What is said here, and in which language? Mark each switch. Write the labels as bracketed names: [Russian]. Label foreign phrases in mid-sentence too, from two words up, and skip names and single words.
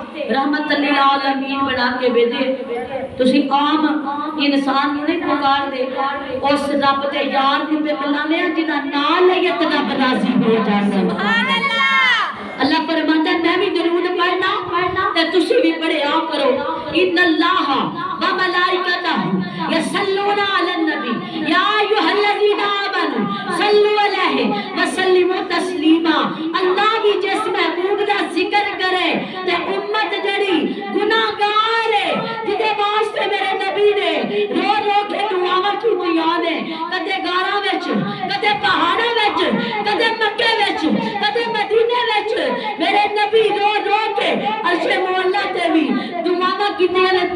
[Arabic] رحمة للعالمين [Punjabi] بنا کے بھیجے. تسی عام انسان نئیں پکار دے، اس رب دے یار نوں پے بلانے جنہاں نال لئیے تے رب راضی ہو جاندا. [Arabic] سبحان الله. [Punjabi] اللہ فرماندا میں بھی درود پڑھنا تے تسی بھی پڑھیا کرو. [Arabic] إن الله وملائكته يصلون على النبي يا أيها الذين آمنوا صلوا عليه وسلموا تسليما. [Punjabi] اللہ بھی جس محبوب دا ذکر کرے تے امت جیہڑی گناہگار ہے جدے واسطے میرے نبی نے رو رو کے دعاواں کیتیاں نے، کدے غاراں وچ، کدے پہاڑاں وچ، کدے مکے وچ، کدے مدینے وچ میرے نبی رو رو کے عرشِ مولا تے بھی دعاواں کیتیاں نے.